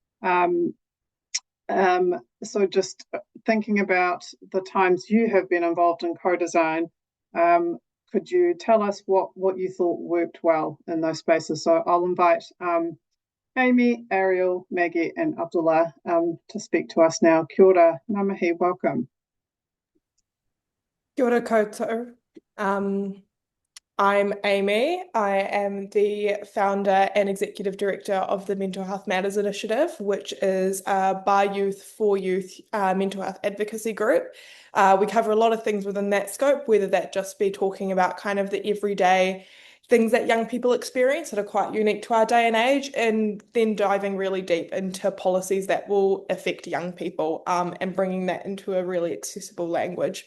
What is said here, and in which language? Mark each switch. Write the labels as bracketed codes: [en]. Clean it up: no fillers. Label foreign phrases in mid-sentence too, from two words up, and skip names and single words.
[en] So just thinking about the times you have been involved in co-design, could you tell us what you thought worked well in those spaces? So I'll invite Amy, Ariel, Maggie and Abdulla to speak to us now. [mi] Kia ora, namahi, welcome. Kia ora koutou. [en] I'm Amy. I am the founder and executive director of the Mental Health Matters Initiative, which is a by youth for youth mental health advocacy group. We cover a lot of things within that scope, whether that just be talking about kind of the everyday things that young people experience that are quite unique to our day and age, and then diving really deep into policies that will affect young people, and bringing that into a really accessible language.